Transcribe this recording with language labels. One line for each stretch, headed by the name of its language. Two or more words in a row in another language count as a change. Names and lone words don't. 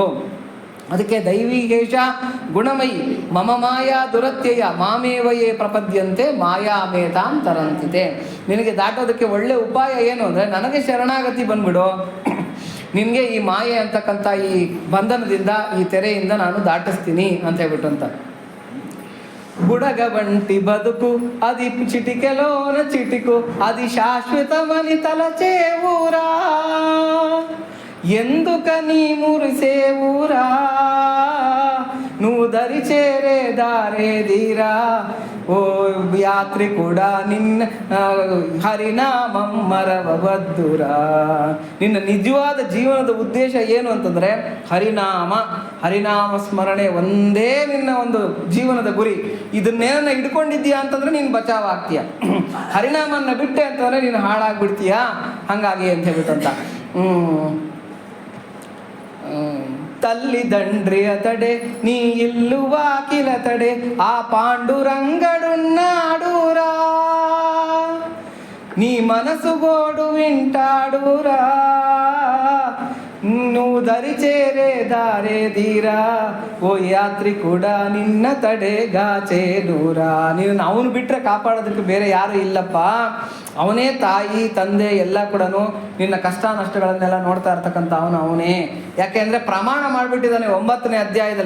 Sanskrit: ಅದಕ್ಕೆ ದೈವೀಗೇಶ ಗುಣಮಯಿ ಮಮ ಮಾಯಾ ದುರತ್ಯಯ ಮಾಮೇವಯೇ ಪ್ರಪದ್ಯಂತೆ ಮಾಯಾಮೇತಾಂ ತರಂತಿತೆ.
Kannada: ನಿನಗೆ ದಾಟೋದಕ್ಕೆ ಒಳ್ಳೆ ಉಪಾಯ ಏನು ಅಂದರೆ ನನಗೆ ಶರಣಾಗತಿ ಬಂದ್ಬಿಡು. ನಿನಗೆ ಈ ಮಾಯೆ ಅಂತಕ್ಕಂಥ ಈ ಬಂಧನದಿಂದ, ಈ ತೆರೆಯಿಂದ ನಾನು ದಾಟಿಸ್ತೀನಿ ಅಂತ ಹೇಳ್ಬಿಟ್ಟು ಅಂತ.
Telugu: బుడగ బంటి బదుకు అది చిటికెలోన చిటికు అది శాశ్వతమని తలచేవురా ఎందుకని మురిసేవురా నువ్వు దరి చేరే దారేదిరా ఓ యాత్రి కూడా నిన్న హరినామం మరవవద్దురా.
Kannada: ನಿನ್ನ ನಿಜವಾದ ಜೀವನದ ಉದ್ದೇಶ ಏನು ಅಂತಂದರೆ ಹರಿನಾಮ ಸ್ಮರಣೆ ಒಂದೇ ನಿನ್ನ ಒಂದು ಜೀವನದ ಗುರಿ. ಇದನ್ನೇನ ಹಿಡ್ಕೊಂಡಿದ್ದೀಯಾ ಅಂತಂದ್ರೆ ನೀನು ಬಚಾವ್ ಆಗ್ತೀಯ. ಹರಿನಾಮನ್ನ ಬಿಟ್ಟೆ ಅಂತಂದ್ರೆ ನೀನು ಹಾಳಾಗ್ಬಿಡ್ತೀಯ. ಹಾಗಾಗಿ ಅಂತ ಹೇಳ್ಬಿಟ್ಟಂತ
Telugu: తల్లి దండ్రి అతడే నీ ఇల్లు వాకిలతడే ఆ పాండురంగడున్నాడురా నీ మనసు గోడు వింటాడురా నువ్వు దరి చేరే దారే ధీరా ఓ యాత్రి కూడ నిన్న తడెగాచేనూరా.
Kannada: ನೀನು ಅವನು ಬಿಟ್ಟರೆ ಕಾಪಾಡೋದಕ್ಕೆ ಬೇರೆ ಯಾರು ಇಲ್ಲಪ್ಪ. ಅವನೇ ತಾಯಿ ತಂದೆ ಎಲ್ಲ ಕೂಡ ನಿನ್ನ ಕಷ್ಟ ನಷ್ಟಗಳನ್ನೆಲ್ಲ ನೋಡ್ತಾ ಇರ್ತಕ್ಕಂಥ ಅವನೇ. ಯಾಕೆಂದರೆ ಪ್ರಮಾಣ ಮಾಡಿಬಿಟ್ಟಿದ್ದಾನೆ 9ನೇ ಅಧ್ಯಾಯದಲ್ಲಿ.